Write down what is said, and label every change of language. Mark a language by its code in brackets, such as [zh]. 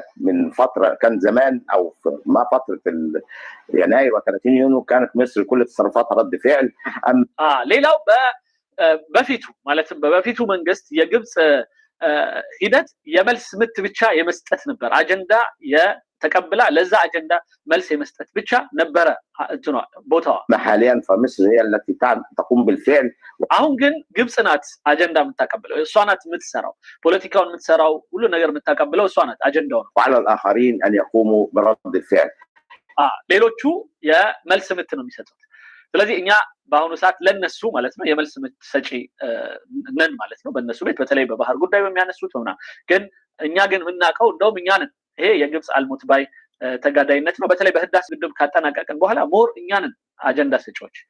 [ar] من فتره كان زمان او ما فتره يناير و30 يونيو كانت مصر كل تصرفاتها رد فعل. [am] ሌላው በፊቱ ማለትም በፊቱ መንግስት የግብጽ ሂደት የመልስ ምት ብቻ የመስጠት ነበር። አጀንዳ ተቀብላ ለዛ አጀንዳ መልስ የመስጠት ብቻ ነበረ እንትኗ ቦታዋ። [ar] حاليا فمصر هي التي تقوم بالفعل. [am] አሁን ግን ግብጽ ናት አጀንዳ የምታቀብለው፣ እሷ ናት የምትሰራው፣ ፖለቲካውን የምትሰራው፣ ሁሉ ነገር የምታቀብለው እሷ ናት አጀንዳው ነው። [ar] وعلى الاخرين ان يقوموا برد الفعل. [am] ሌሎቹ የመልስ ምት ነው የሚሰጡት። ስለዚህ እኛ በአሁኑ ሰዓት ለነሱ ማለት ነው የመልስ ምት ሰጪ ነን ማለት ነው በእነሱ ቤት በተለይ በባህር ጉዳይ በሚያነሱት ነው። ግን እኛ ግን የምናውቀው እንደውም እኛ ነን ይሄ የግብጽ አልሞት ባይ ተጋዳይነት ነው። በተለይ በህዳሴ ግድብ ካጠናቀቅን በኋላ ሞር እኛንን አጀንዳ ሰጪዎች